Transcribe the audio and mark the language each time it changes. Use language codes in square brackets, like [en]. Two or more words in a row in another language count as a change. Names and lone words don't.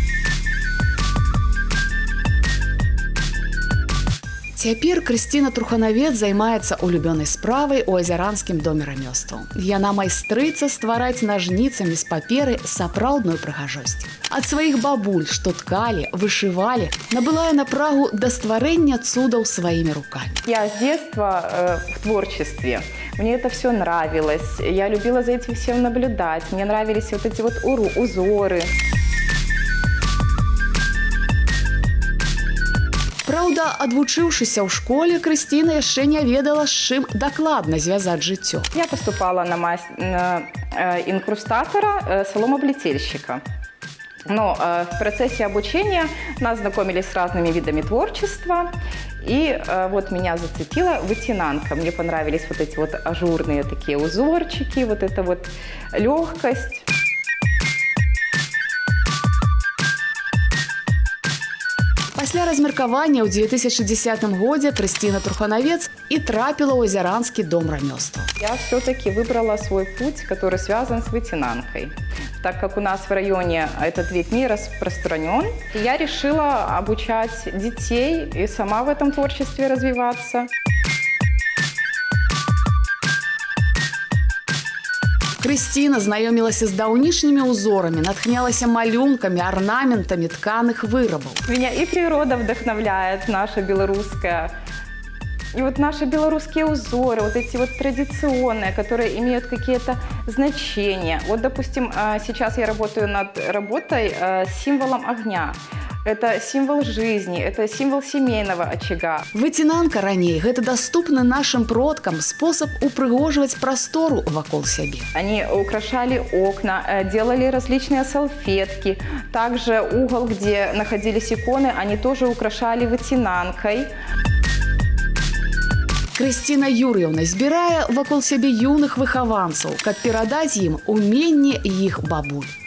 [be] Цяпер Крысціна Труханавец займаецца улюбёнай справай у азяранскім доме рамёстваў. Яна майстрыца ствараць нажніцамі з паперы сапраўдную прыгажосць. Ад сваіх бабуль, што ткалі, вышывалі, набыла яна прагу да стварэння цудаў сваімі рукамі. [ru] Я с детства в творчестве. Мне это все нравилось. Я любила за этим всем наблюдать. Мне нравились вот эти вот узоры. [be] Праўда, адвучыўшыся ў школе, Крысціна яшчэ не ведала, з чым дакладна звязаць жыццё. [ru] Я поступала на инкрустатора, соломоплетельщика. Но в процессе обучения нас знакомили с разными видами творчества. И вот меня зацепила вытинанка. Мне понравились вот эти вот ажурные такие узорчики, вот эта вот легкость. [be] Пасля размеркавання ў 2010 годзе Крысціна Труханавец і трапіла ў азяранскі дом рамёстваў. [ru] Я все-таки выбрала свой путь, который связан с вытинанкой. Так как у нас в районе этот вид не распространен, я решила обучать детей и сама в этом творчестве развиваться. [be] Крысціна знаёмілася з даўнішнімі ўзорамі, натхнялася малюнкамі, арнаментамі тканых вырабаў. [ru] Меня и природа вдохновляет, наша белорусская. И вот наши белорусские узоры, вот эти вот традиционные, которые имеют какие-то значения. Вот, допустим, сейчас я работаю над работой с символом огня. Это символ жизни, это символ семейного очага. [be] Выцінанка раней гэта даступны нашим продкам спосаб упрыгожваць прастору вакол сябе. [ru] Они украшали окна, делали различные салфетки. Также угол, где находились иконы, они тоже украшали вытянанкой. [be] Крысціна Юр'еўна збірае вакол сябе юных выхаванцаў, каб перадаць ім уменне іх бабуль.